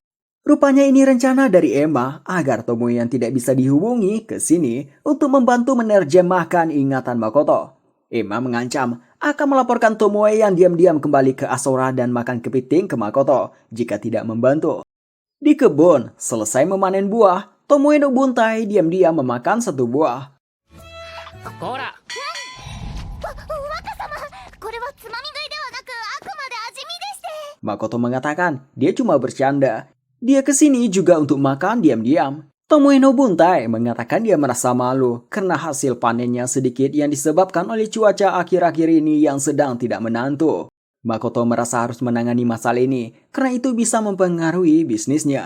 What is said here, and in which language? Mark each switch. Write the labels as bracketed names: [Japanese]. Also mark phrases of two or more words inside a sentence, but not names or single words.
[Indonesian] Rupanya ini rencana dari Emma agar Tomoe yang tidak bisa dihubungi ke sini untuk membantu menerjemahkan ingatan Makoto. Emma mengancam akan melaporkan Tomoe yang diam-diam kembali ke Asura dan makan kepiting ke Makoto jika tidak membantu. Di kebun, selesai memanen buah, Tomoe Nobuntai diam-diam memakan satu buah. [Japanese] こら若様、これはつまみ食いではなくあくまで味見でして。 [Indonesian] Makoto mengatakan dia cuma bercanda. Dia kesini juga untuk makan diam-diam. Tomoe Nobuntai mengatakan dia merasa malu karena hasil panennya sedikit yang disebabkan oleh cuaca akhir-akhir ini yang sedang tidak menentu. Makoto merasa harus menangani masalah ini karena itu bisa mempengaruhi bisnisnya.